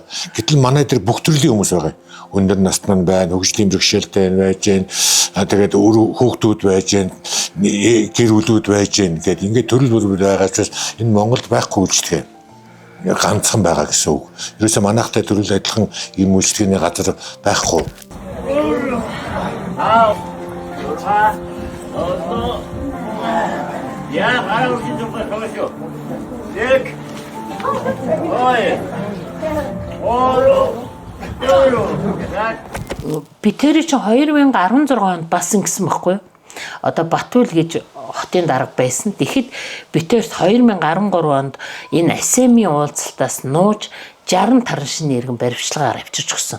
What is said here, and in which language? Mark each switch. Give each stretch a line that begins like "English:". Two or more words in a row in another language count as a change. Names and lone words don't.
Mongolian: Гэтэл манай дээр бүх төрлийн хүмүүс байгаа. Өндөр насны нь байна, хөгжлийн бэрхшээлтэй байж гэн, тэгээд хүүхдүүд байж гэн, гэр бүлүүд байж гэн гэдэг ингээд төрөл бүрээр байгаа учраас энэ Монголд байхгүй үйлчлэг ганцхан байгаа гэсэн үг. Ерөөсөө манайхтай төрөл адилхан ийм үйлчлэгийн газар байхгүй.
Russian: Я хороший только хорошо. Так. Ой.
Mongolian: Би тэр чинь 2016 онд бас ингэсэн байхгүй юу? Одоо Батбүл гэж хотын дарга байсан. Тэгэхэд битэрт 2013 онд энэ АСЕМ-ийн уулзалтаас нууж 60 тараншины иргэн баримтчилгаар авчирч өгсөн.